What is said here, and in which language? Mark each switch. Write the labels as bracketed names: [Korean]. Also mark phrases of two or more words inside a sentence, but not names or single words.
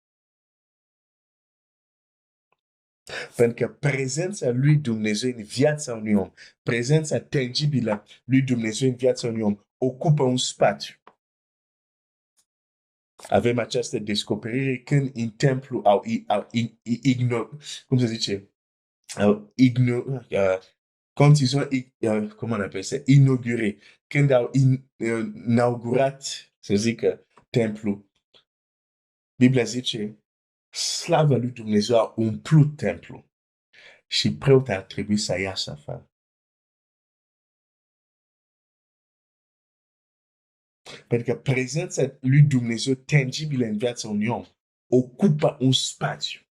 [Romanian] Pentru că prezența lui Dumnezeu în viața unui om, prezența tangibilă lui Dumnezeu în viața unui om, ocupă un spațiu. avem această descoperire când în templu cum se zice, [French] quand ils ont, comment on appelle ça, inauguré, [Romanian] când au inaugurat, să zică, templu, Biblia zice, slava lui Dumnezeu a umplut templu și preotul ar trebui să iasă afară. Pentru că prezența lui Dumnezeu tangibilă în viața unui om ocupă un spațiu.